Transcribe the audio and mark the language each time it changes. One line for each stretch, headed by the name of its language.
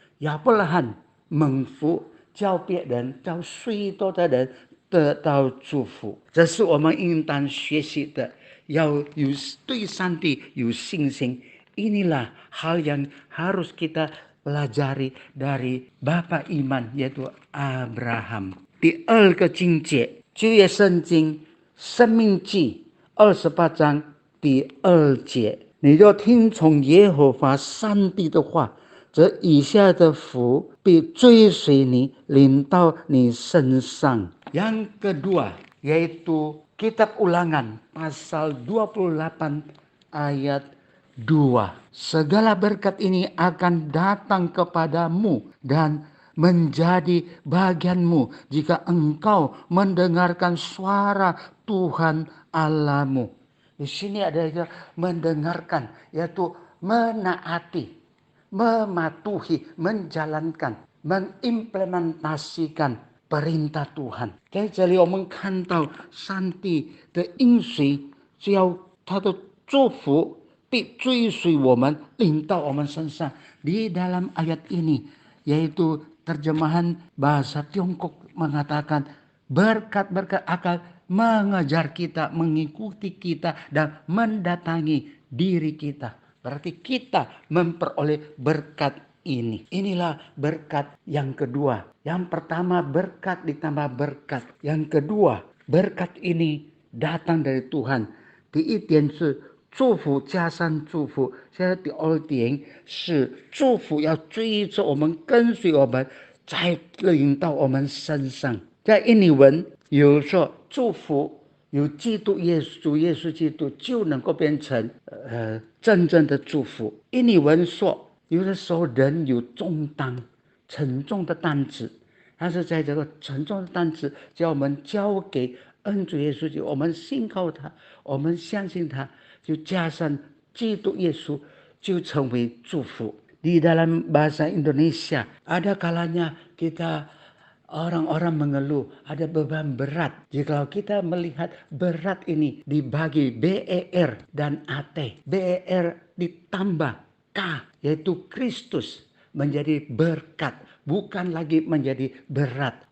Chinese: Ya perlahan mengfu, jiao pie dan jiao sui to的人得到祝福，这是我们应当学习的。要有对上帝有信心.
Indonesian: Inilah hal yang harus kita pelajari dari Bapa iman, yaitu Abraham.
Chinese: 第二个境界，旧约圣经申命记28章第2节，你就听从耶和华上帝的话，则以下的福必追随你，临到你身上。
Indonesian: Yang kedua yaitu Kitab Ulangan pasal 28 ayat 2. Segala berkat ini akan datang kepadamu dan menjadi bagianmu jika engkau mendengarkan suara Tuhan Allahmu. Di sini ada mendengarkan, yaitu menaati, mematuhi, menjalankan, mengimplementasikan perintah Tuhan。
Chinese: 在这里我们看到上帝的应许，只要他的祝福必追随我们，临到我们身上。
Indonesian: Di dalam ayat ini, yaitu terjemahan bahasa Tiongkok mengatakan berkat-berkat akan mengejar kita, mengikuti kita, dan mendatangi diri kita. Berarti kita memperoleh berkat ini. Inilah berkat yang kedua. Yang pertama berkat ditambah berkat. Yang kedua, berkat ini datang dari Tuhan.
Chinese: 第一点是祝福加上祝福，现在第二点是祝福要追着我们，跟随我们，再临到我们身上。在印尼文有说祝福有基督耶稣基督就能够变成真正的祝福。印尼文说有的时候人有重担，沉重的担子，但是在这个沉重的担子，只要我们交给恩主耶稣基督，我们信靠他，我们相信他，就加上基督耶稣，就成为祝福。
Indonesian: Di dalam bahasa Indonesia ada kalanya kita orang-orang mengeluh ada beban berat. Jika kita melihat berat ini dibagi BER dan AT, BER ditambah K, yaitu Kristus, menjadi berkat, bukan lagi menjadi berat.